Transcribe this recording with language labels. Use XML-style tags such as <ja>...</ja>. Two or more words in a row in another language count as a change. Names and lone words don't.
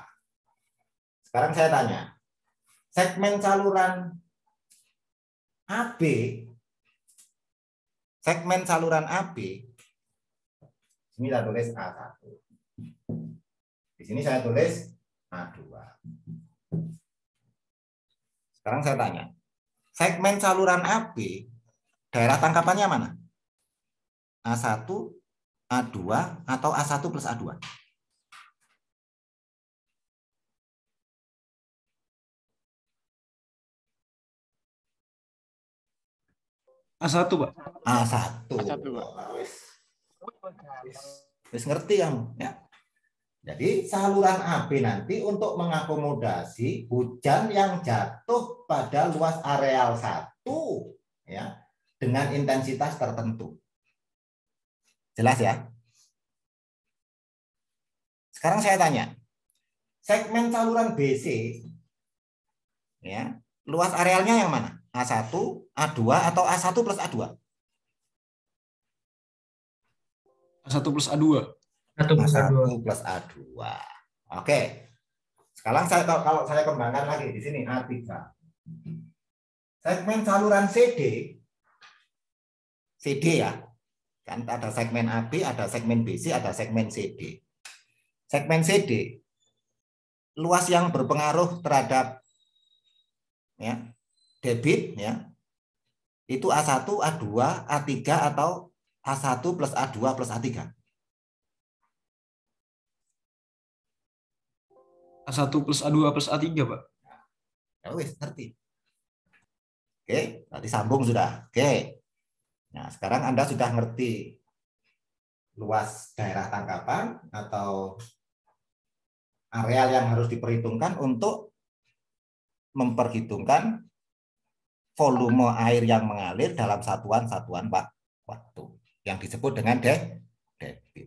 <id>Sekarang saya tanya, segmen saluran AB, ini saya tulis A1. Di sini saya tulis A2. Sekarang saya tanya, segmen saluran AB, daerah tangkapannya mana? A1, A2, atau A1 plus A2? A1, Pak. A1. A1, Pak.</id> <jv>Wis ngerti kamu, ya.</jv> <id>Jadi saluran AB nanti untuk mengakomodasi hujan yang jatuh pada luas areal 1 ya, dengan intensitas tertentu. Jelas ya? Sekarang saya tanya, segmen saluran BC, ya, luas arealnya yang mana? A1, A2, atau A1 plus A2? A1 plus A2. A1 plus A2. Oke. Sekarang kalau saya kembangkan lagi di sini A3. Segmen saluran CD ya. Kan ada segmen AB, ada segmen BC, ada segmen CD. Segmen CD luas yang berpengaruh terhadap ya, debit ya. Itu A1, A2, A3 atau A1 plus A2 plus A3. A1 plus A2 plus A3, Pak.</id> <jv>Ya wis, ngerti.</jv> <id>Oke, tadi sambung sudah. Oke. Nah, sekarang Anda sudah ngerti luas daerah tangkapan atau areal yang harus diperhitungkan untuk memperhitungkan volume air yang mengalir dalam satuan-satuan waktu yang disebut dengan debit.</id>